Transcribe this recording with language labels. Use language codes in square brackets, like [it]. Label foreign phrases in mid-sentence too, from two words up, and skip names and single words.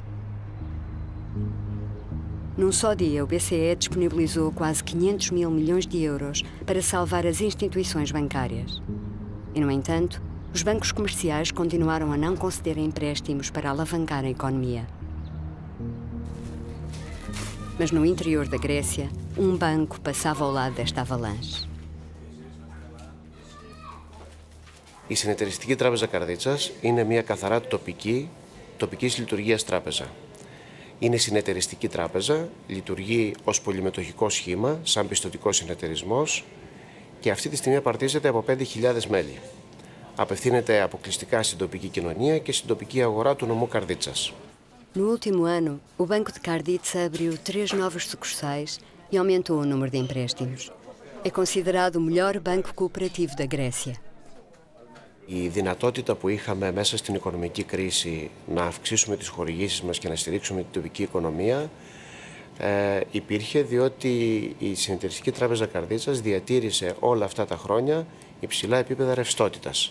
[pt] Num só dia, o BCE disponibilizou quase 500 mil milhões de euros para salvar as instituições bancárias. E, no entanto, os bancos comerciais continuaram a não conceder empréstimos para alavancar a economia. Mas no interior da Grécia, banco passava ao lado desta avalanche. [el] Η Συνεταιριστική Τράπεζα Καρδίτσας είναι μια καθαρά τοπικής λειτουργίας τράπεζα. Είναι συνεταιριστική τράπεζα, λειτουργεί ως πολυμετοχικό σχήμα, σαν πιστωτικός συνεταιρισμός και αυτή τη στιγμή απαρτίζεται από 5.000 μέλη. Apευθύνεται αποκλειστικά στην τοπική κοινωνία και στην τοπική αγορά του νομού Καρδίτσας. [pt] No último ano, o Banco de Karditsa abriu 3 novos sucursais e aumentou o número de empréstimos. É considerado o melhor banco cooperativo da Grécia. [el] Η δυνατότητα που είχαμε μέσα στην οικονομική κρίση να αυξήσουμε τις χορηγήσεις μας και να στηρίξουμε την τοπική οικονομία υπήρχε διότι η Συνεταιριστική Τράπεζα Καρδίτσας διατήρησε όλα αυτά τα χρόνια υψηλά επίπεδα ρευστότητας.